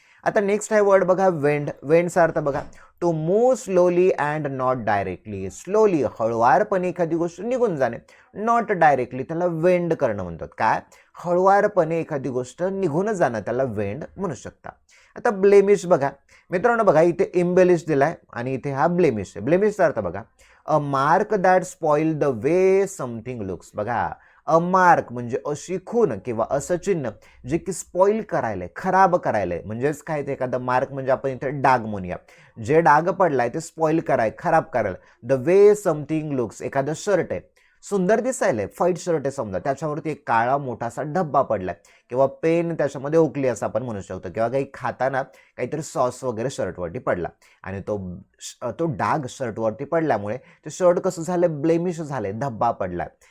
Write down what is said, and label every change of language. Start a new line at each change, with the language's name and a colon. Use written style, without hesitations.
Marathi: आता नेक्स्ट आहे वर्ड बघा वेंड. वेंडचा अर्थ बघा
English: To move slowly and not directly.
Marathi: Slowly हळुवारपणे एखादी गोष्ट निघून जाणे, नॉट डायरेक्टली त्याला वेंड करणं म्हणतात. काय? हळुवारपणे एखादी गोष्ट निघून जाणं त्याला वेंड म्हणू शकता. आता ब्लेमिश बघा मित्रांनो, बघा इथे इम्बेलिश दिलाय आणि इथे हा ब्लेमिश आहे. ब्लेमिशचा अर्थ बघा
English: A mark that spoil the way something looks.
Marathi: बघा, अ मार्क म्हणजे अशी खून किंवा असं चिन्ह जे की स्पॉइल करायलंय, खराब करायलंय. म्हणजेच काय, ते एखादा मार्क म्हणजे आपण इथे डाग म्हणूया. जे डाग पडलाय ते स्पॉइल कराय, खराब करायला. द वे समथिंग लुक्स, एखादं शर्ट आहे, सुंदर दिसायलंय, फाईट शर्ट आहे समजा, त्याच्यावरती एक काळा मोठासा धब्बा पडलाय किंवा पेन त्याच्यामध्ये ओकली असं आपण म्हणू शकतो, किंवा काही खाताना काहीतरी सॉस वगैरे शर्टवरती पडला आणि तो डाग शर्टवरती पडल्यामुळे ते शर्ट कसं झालं, ब्लेमिश झाले, धब्बा पडलाय.